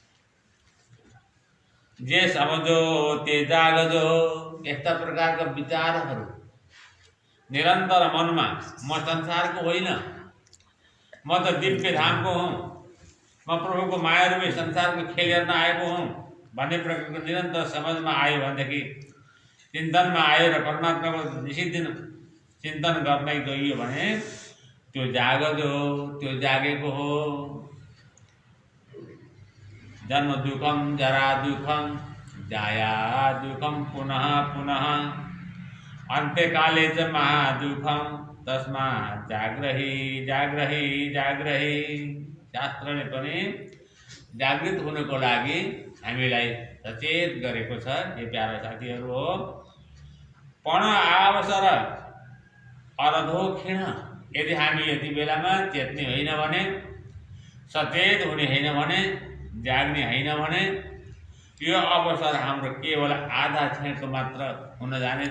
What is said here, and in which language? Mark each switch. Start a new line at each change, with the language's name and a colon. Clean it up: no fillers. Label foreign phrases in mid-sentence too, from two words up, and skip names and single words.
Hindi: जे समझो ते जागजो,
Nepali: यस्ता प्रकारका विचारहरू निरन्तर मनमा, म संसारको होइन, म त दिव्य धामको हुँ, म प्रभुको माया रूपी संसारको खेल हेर्न आएको हुँ भन्ने प्रकारको निरन्तर समझमा आयो भनेदेखि, चिन्तनमा आयो र परमात्माको निषिद्धिन चिन्तन गर्दै गइयो भने त्यो जागजो, त्यो जागेको हो।
Sanskrit: जन्म दुःखम जरा दुःखम जाया दुःखम पुनः पुनः अन्त्यकाले च महादुःखम तस्मात् जाग्रही जाग्रही जाग्रही।
Nepali: शास्त्रले पनि जागृत हुनको लागि हामीलाई सचेत गरेको छ। हे प्यारा साथीहरू हो,
Hindi: पण अवसर अरधो क्षीण,
Nepali: यदि हामी यति बेलामा चेत्ने होइन भने, सचेत हुने होइन भने, जाग्ने होइन भने यो अवसर हाम्रो केवल आधा क्षणको मात्र हुन जानेछ।